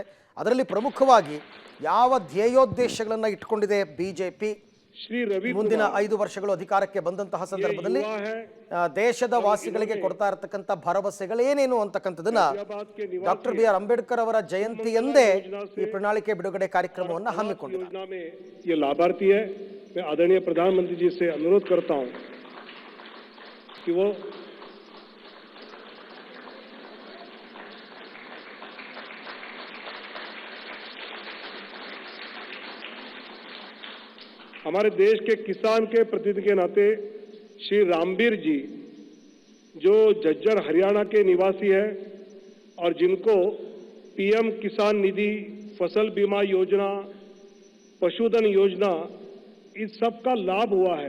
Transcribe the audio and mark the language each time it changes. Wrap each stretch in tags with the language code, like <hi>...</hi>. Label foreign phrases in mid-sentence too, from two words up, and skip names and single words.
<kn>ಅದರಲ್ಲಿ ಪ್ರಮುಖವಾಗಿ ಯಾವ ಧ್ಯೇಯೋದ್ದೇಶಗಳನ್ನು ಇಟ್ಕೊಂಡಿದೆ ಬಿಜೆಪಿ ಮುಂದಿನ 5 ವರ್ಷಗಳು ಅಧಿಕಾರಕ್ಕೆ ಬಂದಂತಹ ಸಂದರ್ಭದಲ್ಲಿ ದೇಶದ ವಾಸಿಗಳಿಗೆ ಕೊಡ್ತಾ ಇರತಕ್ಕಂಥ ಭರವಸೆಗಳು ಏನೇನು ಅಂತಕ್ಕಂಥದ್ದನ್ನ ಡಾಕ್ಟರ್ BR ಅಂಬೇಡ್ಕರ್ ಅವರ ಜಯಂತಿಯಂದೇ ಈ ಪ್ರಣಾಳಿಕೆ ಬಿಡುಗಡೆ ಕಾರ್ಯಕ್ರಮವನ್ನು ಹಮ್ಮಿಕೊಂಡಿದ್ದಾರೆ.</kn> <hi>ये लाभार्थी है. मैं आदरणीय प्रधानमंत्री जी से अनुरोध करता हूं कि वो हमारे देश के किसान के प्रतिनिधि के नाते श्री रामबीर जी, जो झज्जर हरियाणा के निवासी है और जिनको PM किसान निधि, फसल बीमा योजना, पशुधन योजना, इस सब का लाभ हुआ है.</hi>